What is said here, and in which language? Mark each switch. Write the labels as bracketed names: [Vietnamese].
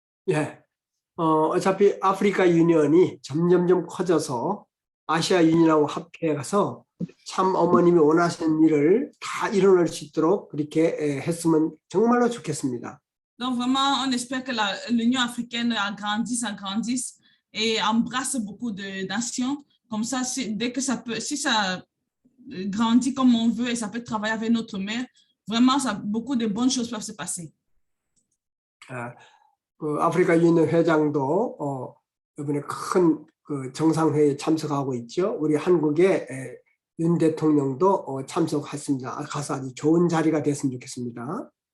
[Korean] 예, 어차피 아프리카 유니언이 점점점 커져서 아시아 유니언하고 합해가서 참 어머님이 원하시는 일을 다 이뤄낼 수 있도록 그렇게 했으면 정말로 좋겠습니다. [French] Donc vraiment, on espère que l'Union africaine s'agrandisse et embrasse beaucoup de nations. Comme ça, dès que ça peut, si ça grandit comme on veut et ça peut travailler avec notre mère, vraiment, beaucoup de bonnes choses peuvent se passer. [Korean] 그 아프리카 유니언 회장도 이번에 큰 그 정상회의에 참석하고 있죠. 우리 한국의 윤 대통령도 참석했습니다. 가서 아주 좋은 자리가 됐으면 좋겠습니다.